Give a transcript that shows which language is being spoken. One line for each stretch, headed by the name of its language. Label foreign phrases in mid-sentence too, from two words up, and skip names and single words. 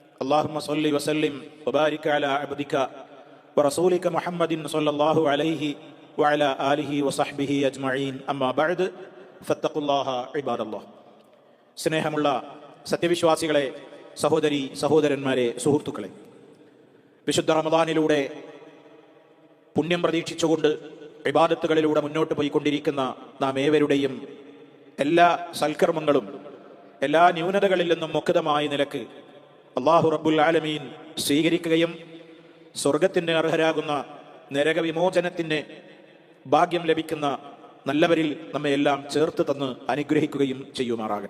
Arabic: اللهم صل وسلم وبارك على عبدك ورسولك محمد صلى الله عليه وعلى آله وصحبه أجمعين أما بعد فاتقوا الله عباد الله.
Malayalam: സ്നേഹമുള്ള സത്യവിശ്വാസികളെ, സഹോദരി സഹോദരന്മാരെ, സുഹൃത്തുക്കളെ, വിശുദ്ധ റമദാനിലൂടെ പുണ്യം പ്രതീക്ഷിച്ചുകൊണ്ട് ഇബാദത്തുകളിലൂടെ മുന്നോട്ട് പോയിക്കൊണ്ടിരിക്കുന്ന നാം ഏവരുടെയും എല്ലാ സൽക്കർമ്മങ്ങളും എല്ലാ ന്യൂനതകളിൽ നിന്നും മുക്തമായ നിലക്ക് അല്ലാഹു
Arabic: رب العالمين
Malayalam: സ്വീകരിക്കുകയും സ്വർഗത്തിന് അർഹരാകുന്ന നരകവിമോചനത്തിന് ഭാഗ്യം ലഭിക്കുന്ന നല്ലവരിൽ നമ്മെ എല്ലാം ചേർത്ത് തന്ന് അനുഗ്രഹിക്കുകയും ചെയ്യുമാറാകട്ടെ.